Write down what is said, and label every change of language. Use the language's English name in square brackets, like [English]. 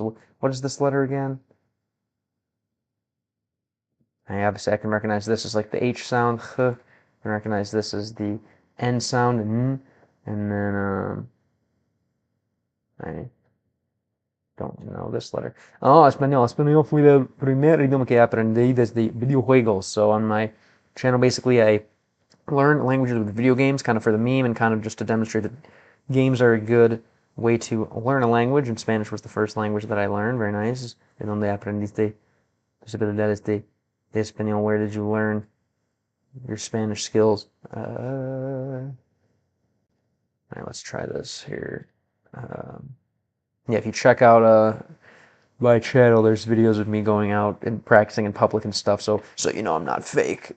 [English] What is this letter again? Obviously I can recognize this as like the H sound. I can recognize this as the N sound. N, and then I don't know this letter. [Spanish] Oh, español. Español fue el primer idioma que aprendí desde videojuegos. [English] So on my channel, basically, I learn languages with video games, kind of for the meme and kind of just to demonstrate that games are a good way to learn a language, and Spanish was the first language that I learned. Very nice. [Spanish] ¿De dónde aprendiste tus habilidades de español? [English] Where did you learn your Spanish skills? All right, let's try this here. Yeah, if you check out my channel, there's videos of me going out and practicing in public and stuff, so you know I'm not fake.